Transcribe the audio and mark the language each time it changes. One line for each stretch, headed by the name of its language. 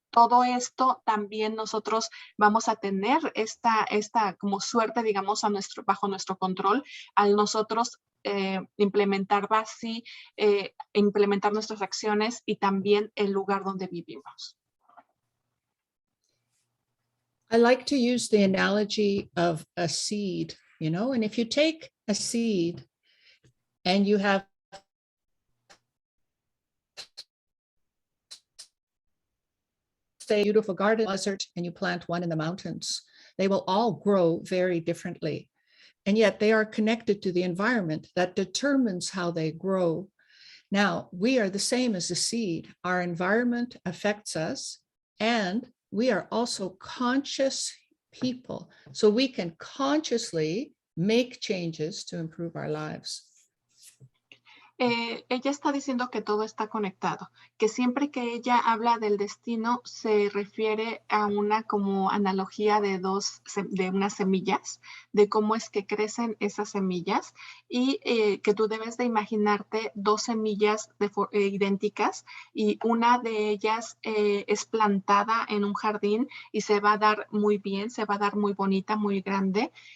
Spanish: todo esto también nosotros vamos a tener esta como suerte, digamos, bajo nuestro control al nosotros implementar BaZi, implementar nuestras acciones y también el lugar donde vivimos.
English: I like to use the analogy of a seed, you know, and if you take a seed and you have say beautiful garden desert and you plant one in the mountains, they will all grow very differently. And yet they are connected to the environment that determines how they grow. Now, we are the same as a seed. Our environment affects us, and we are also conscious people. So we can consciously make changes to improve our lives.
Spanish: Ella está diciendo que todo está conectado, que siempre que ella habla del destino se refiere a una como analogía de unas semillas, de cómo es que crecen esas semillas y que tú debes de imaginarte dos semillas idénticas y una de ellas es plantada en un jardín y se va a dar muy bien, se va a dar muy bonita, muy grande.